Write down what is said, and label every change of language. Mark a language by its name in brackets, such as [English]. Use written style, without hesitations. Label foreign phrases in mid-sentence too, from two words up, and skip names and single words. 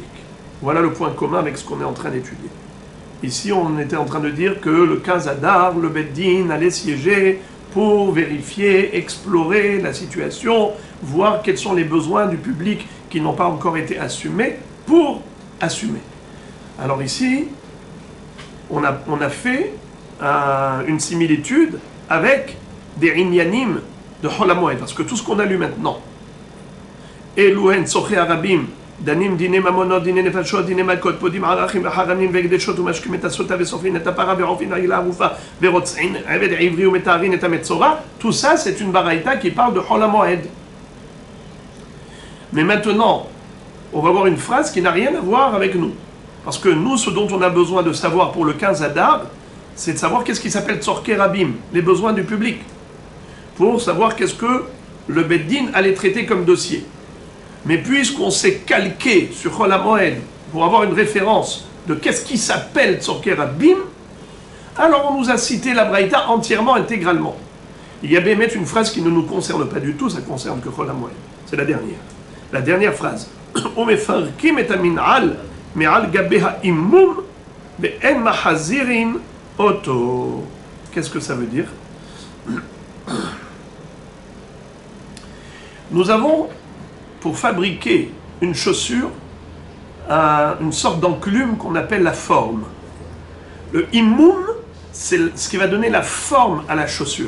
[French] Voilà le point commun avec ce qu'on est en train d'étudier. Ici, on était en train de dire que le 15 Adar, le Beddin allait siéger pour vérifier, explorer la situation, voir quels sont les besoins du public qui n'ont pas encore été assumés, pour assumer. Alors ici, on a fait une similitude avec des Inyanim de Hol HaMoed, parce que tout ce qu'on a lu maintenant, [Hebrew] אלו הן צורכי רבים דנין דיני ממונות דיני נפשות דיני מכות פודין ערכין חרמין והקדשות ומשקין את הסוטה ושורפין את הפרה ועורפין עגלה ערופה ורוצעין עבד עברי ומטהרין את המצורע, [French] tout ça c'est une baraïta qui parle de Hol HaMoed. Mais maintenant, on va voir une phrase qui n'a rien à voir avec nous. Parce que nous, ce dont on a besoin de savoir pour le 15 Adar, c'est de savoir qu'est-ce qui s'appelle [Hebrew] צורכי רבים, [French] les besoins du public. Pour savoir qu'est-ce que le Beddin allait traiter comme dossier. Mais puisqu'on s'est calqué sur Hol HaMoed pour avoir une référence de qu'est-ce qui s'appelle [Hebrew] צורכי רבים, [French] alors on nous a cité la Braïta entièrement, intégralement. Il y a bien une phrase qui ne nous concerne pas du tout, ça concerne que Hol HaMoed. C'est la dernière. La dernière phrase. [Hebrew] ומפרקין את המנעל מעל גבי האימום ואין מחזירין אותו. [French] Qu'est-ce que ça veut dire? Nous avons, pour fabriquer une chaussure, une sorte d'enclume qu'on appelle la forme. Le immoum, c'est ce qui va donner la forme à la chaussure.